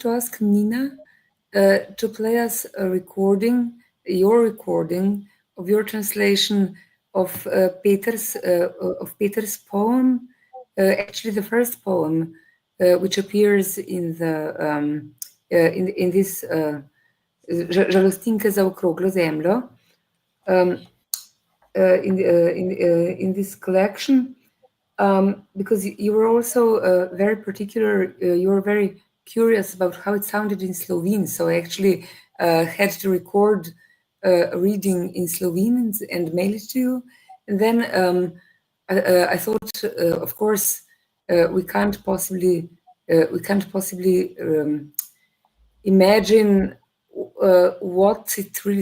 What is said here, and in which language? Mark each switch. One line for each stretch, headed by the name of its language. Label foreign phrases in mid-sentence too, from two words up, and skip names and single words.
English: to ask Nina to play us your recording of your translation of Peter's poem, actually the first poem, which appears in the in this Žalostinke za okroglo zemljo, in this collection, because you were also very particular. You were very curious about how it sounded in Slovene, so I actually had to record a reading in Slovene and mail it to you. And then I thought, of course, we can't possibly imagine what it really